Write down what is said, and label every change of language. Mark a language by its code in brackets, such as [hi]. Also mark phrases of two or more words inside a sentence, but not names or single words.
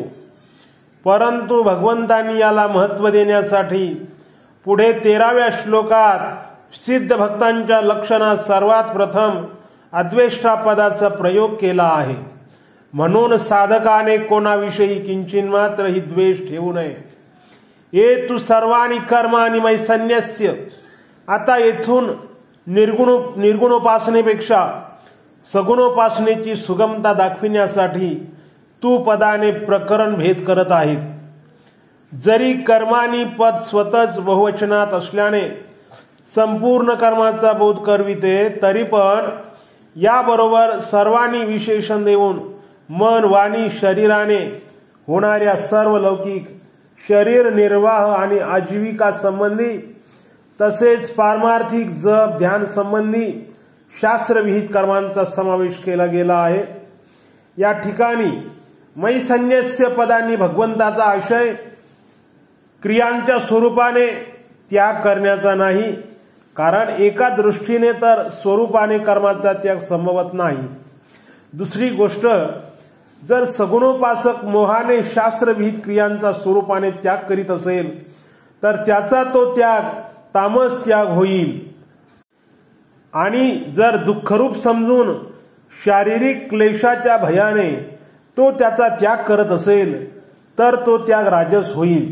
[mr] परंतु भगवंतांनी याला महत्त्व देण्यासाठी पुढे 13व्या श्लोकात सिद्ध भक्तांच्या लक्षणात सर्वात प्रथम अद्वेष्टा पदाचा प्रयोग केला आहे। म्हणून साधकाने कोणाविषयी किंचिन्मात्रही द्वेष ठेवू नये। [sa] एतु सर्वाणि कर्माणि मयि सन्न्यस्य। [mr] आता येथून निर्गुणोपासनेपेक्षा सगुणोपासनेची सुगमता दाखविण्यासाठी तू पदाने प्रकरण भेद करत आहेत। जरी कर्मानी पद स्वतःच बहुवचनात असल्याने संपूर्ण कर्माचा बोध करविते, तरी पण याबरोबर सर्वांनी विशेषण देऊन मन, वाणी, शरीराने होणाऱ्या सर्व लौकिक शरीर निर्वाह आणि आजीविका संबंधी तसेच पारमार्थिक जप ध्यान संबंधी शास्त्रविहित कर्मांचा समावेश केला गेला आहे। या ठिकाणी [sa] मयि सन्न्यस्य [mr] पदांनी भगवंताचा आशय क्रियांच्या स्वरूपाने त्याग करण्याचा नाही, कारण एका दृष्टीने तर स्वरूपाने कर्माचा त्याग संभवत नाही। दुसरी गोष्ट, जर सगुणोपासक मोहाने शास्त्रविहित क्रियांचा स्वरूपाने त्याग करीत असेल तर त्याचा तो त्याग तामस त्याग होईल, आणि जर दुःखरूप समजून शारीरिक क्लेशाच्या भयाने तो त्याचा त्याग करत असेल तर तो त्याग राजस होईल।